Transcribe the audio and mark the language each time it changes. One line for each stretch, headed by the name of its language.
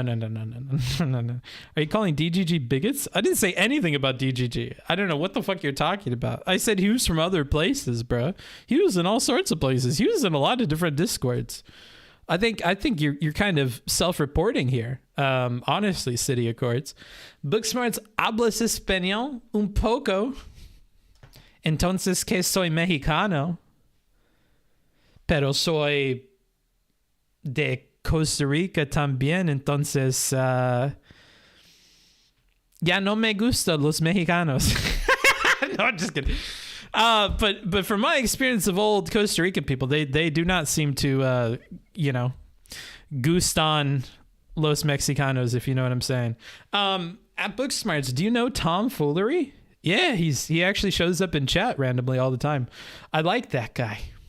English: Are you calling DGG bigots? I didn't say anything about DGG. I don't know what the fuck you're talking about. I said he was from other places, bro. He was in all sorts of places. He was in a lot of different Discords. I think you're kind of self-reporting here. Honestly, City Accords.
Spanish: Booksmarts hablas español un poco. Entonces que soy mexicano. Pero soy de Costa Rica también. Entonces ya no me gustan los mexicanos.
English: No, I'm just kidding. But from my experience of old Costa Rican people, they do not seem to
Spanish: gustan los mexicanos,
English: if you know what I'm saying. At Booksmarts, do you know Tom Foolery? Yeah, he actually shows up in chat randomly all the time. I like that guy.